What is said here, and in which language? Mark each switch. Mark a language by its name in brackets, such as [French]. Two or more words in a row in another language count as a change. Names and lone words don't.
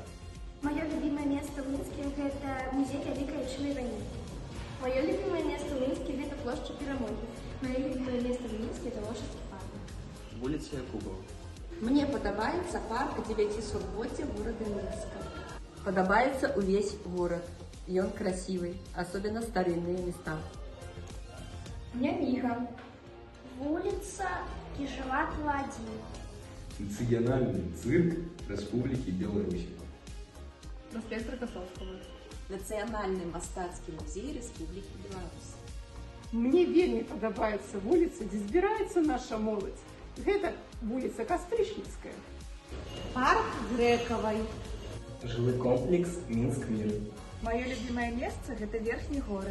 [Belarusian] Маё любімае месца ў Мінску – гэта музей Вялікай Адчыннай вайны. Маё любімае месца ў Мінску – гэта плошча Перамогі. Маё любімае месца ў Мінску – гэта Лошыцкі парк. Вуліца Якубова. Мне падабаецца парк 900-годдзя горада Мінска. Падабаецца увесь горад. [Russian] Ён красивый, особенно старинные места. [Belarusian] Няміга. Вуліца Кіжаватова 1. [Russian] Национальный цирк Республики Беларусь. Проспект Рокоссовского. Национальный [Belarusian] мастацкі музей [Russian] Республики Беларусь. [Belarusian] Мне вельмі падабаецца вуліца, дзе збіраецца наша моладзь. Гэта вуліца Кастрычніцкая. Парк Грэкавай. Жылы комплекс Мінск-Мір. Маё любімае месца – гэта верхні горад.